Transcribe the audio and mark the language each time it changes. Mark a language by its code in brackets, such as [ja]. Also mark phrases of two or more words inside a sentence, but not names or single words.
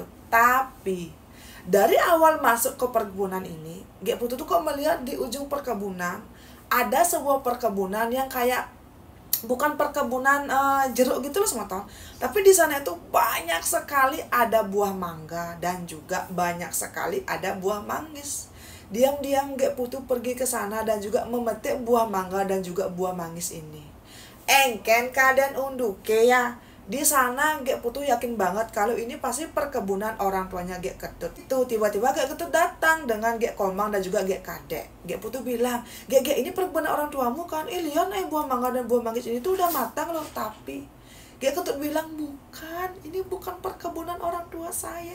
[id] Tapi dari awal masuk ke perkebunan ini, Gek Putu tuh kok melihat di ujung perkebunan ada sebuah perkebunan yang kayak bukan perkebunan jeruk gitu loh semeton. Tapi di sana itu banyak sekali ada buah mangga dan juga banyak sekali ada buah manggis. Diam-diam Gek Putu pergi ke sana dan juga memetik buah mangga dan juga buah manggis ini. [ban] Engken kadan unduke ya. [id] Di sana Gek Putu yakin banget kalau ini pasti perkebunan orang tuanya Gek Ketut. Itu tiba-tiba Gek Ketut datang dengan Gek Komang dan juga Gek Kadek. Gek Putu bilang, Gek ini perkebunan orang tuamu kan? Lihat buah mangga dan buah manggis ini tuh udah matang loh. Tapi Gek Ketut bilang, bukan, ini bukan perkebunan orang tua saya.